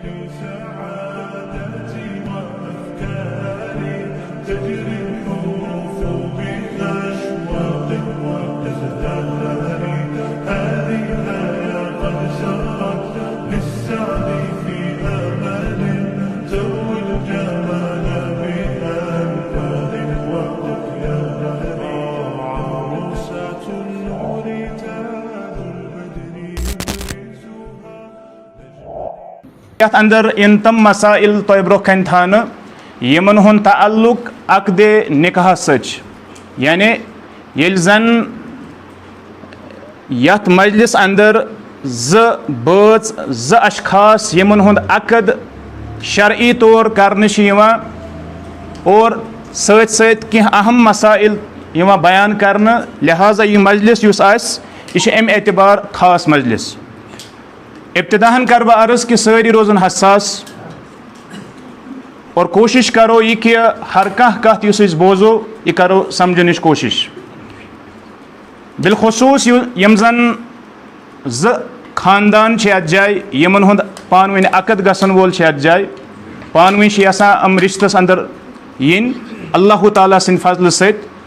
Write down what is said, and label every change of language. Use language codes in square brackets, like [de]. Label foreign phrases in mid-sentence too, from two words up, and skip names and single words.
[ar] سعادتي وأفكاري تجري الحروف بأشواق وأزدهاري هذه الحياة قد سرت للسعي في أمل تروي الجمال بأنفاذ وأطياري عروسة النور تاج البدر يبرزها [ks] یتھ اندر ان تم مسائل تہ برو کن تھانہ یمن ہن تعلق عقد نکاح سچ یعنی یل زن یتھ مجلس اندر بٲژ زٕ اشخاص یمن ہند عقد شرعی طور کرنہ چھ یوان اور سۭتۍ سۭتۍ کینٛہہ اہم مسائل یوان بیان کرنہ لہذا یہ مجلس یُس آسہِ یہ چھ امہِ اعتبار خاص مجلس ابتداً کر بہ عرض کہ ساری روزن حساس [ur] اور کوشش کرو یہ کہ [ks] ہر کانٛہہ کتھ یُس أسۍ بوزو یہ کرو سمجھنٕچ کوشش بالخصوص یم زن زٕ خاندان چھِ یتھ جایہِ یمن ہُنٛد پانہٕ ؤنۍ عقد گژھن وول چھِ یتھ جایہِ پانہٕ ؤنۍ چھِ یژھان یِم رشتس اندر یِنۍ اللہ تعالیٰ سٕنٛدِ فضلہٕ سۭتۍ